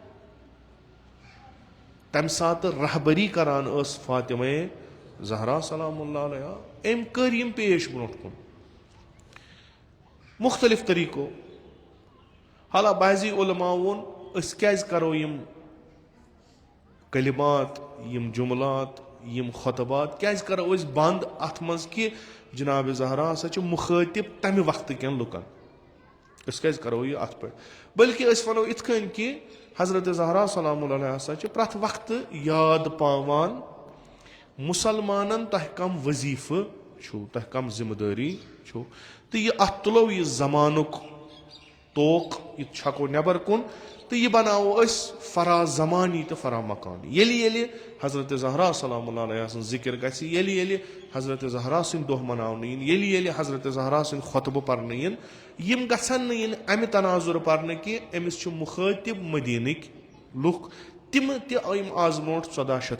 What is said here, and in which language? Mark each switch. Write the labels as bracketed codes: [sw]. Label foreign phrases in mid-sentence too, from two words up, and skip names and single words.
[ks] تمہِ ساتہٕ رہبری کران ٲس فاطمہ زہرا [ar] سلام اللہ علیہا [ks] أمۍ کٔرۍ یِم پیش برونٛٹھ کُن مُختٔلِف طٔریٖقو. حالا بعضی علماء ووٚن أسۍ کیازِ کرو یِم کلمات یِم جملات یِم خۄطبات کیازِ کرو أسۍ بنٛد اتھ منٛز کہِ جناب زہرا ہسا چھِ مُخٲطِب تمہِ وقتہٕ کٮ۪ن لُکن أسۍ کیازِ کرو یہِ اتھ پٮ۪ٹھ بٔلکہِ أسۍ ونو یِتھ کٔنۍ کہِ حضرت زہرا [ar] سلام اللہ علیہ [ks] ہسا چھِ پرٛٮ۪تھ وقتہٕ یاد پاوان مُسلمانن تۄہہِ کم وظیٖفہٕ چھُو تۄہہِ کم ذمہٕ دٲری چھُو تہٕ یہِ اتھ تُلو یہِ زمانُک توق یہِ چھکو نٮ۪بر کُن تہٕ یہِ بناوو أسۍ فرا زمانی تہٕ فرا مکانی. ییٚلہِ حضرت زہرا [ar] سلام اللہ علیہ [ks] سٕنٛز ذِکر گژھِ ییٚلہِ حضرت زہرا سٕنٛدۍ دۄہ مناونہٕ یِن ییٚلہِ حضرت زہرا سٕنٛدۍ خۄطبہٕ پرنہٕ یِن یِم گژھن نہٕ یِن امہِ تناظُر پرنہٕ کہِ أمِس چھِ مُخٲطِب مدیٖنٕکۍ لُکھ تِم تہِ یِم آز برونٛٹھ 1400